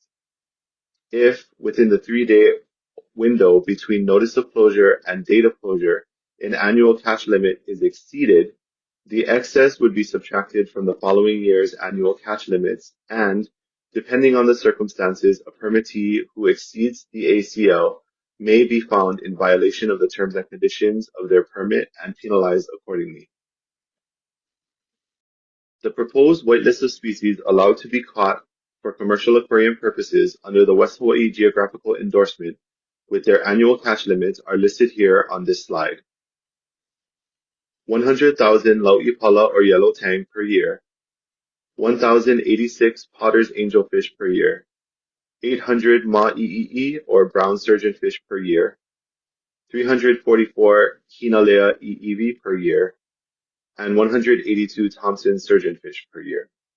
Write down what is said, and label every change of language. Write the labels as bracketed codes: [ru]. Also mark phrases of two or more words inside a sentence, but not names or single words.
[en] If, within the 3-day window between notice of closure and date of closure, an annual catch limit is exceeded, the excess would be subtracted from the following year's annual catch limits and, depending on the circumstances, a permittee who exceeds the ACL may be found in violation of the terms and conditions of their permit and penalized accordingly. The proposed whitelist of species allowed to be caught for commercial aquarium purposes under the West Hawaiʻi geographical endorsement with their annual catch limits are listed here on this slide. 100,000 lauʻipala or yellow tang per year, 1,086 potter's angelfish per year, 800 ma'i'i'i or brown surgeonfish per year, 344 hinalea i'iwi per year, and 182 Thompson surgeonfish per year.